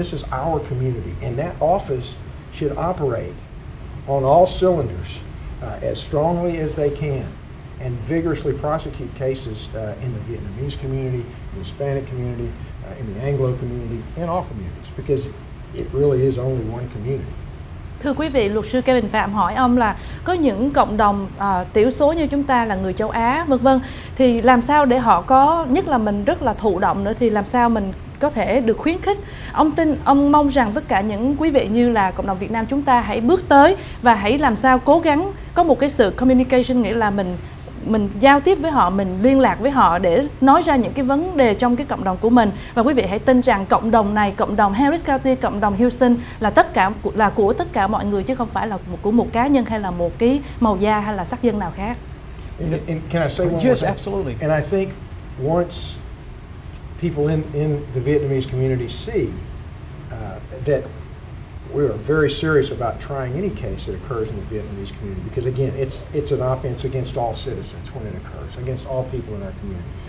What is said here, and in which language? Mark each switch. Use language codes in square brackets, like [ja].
[en] This is our community. And that office should operate on all cylinders as strongly as they can and vigorously prosecute cases in the Vietnamese community, the Hispanic community, in the Anglo community, in all communities, because it really is only one community. [vi] Thưa quý vị, luật sư Kevin Phạm hỏi ông là có những cộng đồng thiểu số như chúng ta là người châu Á vân vân thì làm sao để họ có, nhất là mình rất là thụ động nữa, thì làm sao mình có thể được khuyến khích. Ông mong rằng tất cả những quý vị như là cộng đồng Việt Nam chúng ta hãy bước tới và hãy làm sao cố gắng có một cái sự communication, nghĩa là mình giao tiếp với họ, mình liên lạc với họ để nói ra những cái vấn đề trong cái cộng đồng của mình. Và quý vị hãy tin rằng cộng đồng này, cộng đồng Harris County, cộng đồng Houston là của tất cả mọi người chứ không phải là của một cá nhân hay là một cái màu da hay là sắc dân nào khác. [en] And can I say one more Yes, thing? absolutely. And I think once people in the Vietnamese community see that we are very serious about trying any case that occurs in the Vietnamese community, because again, it's an offense against all citizens when it occurs, against all people in our community.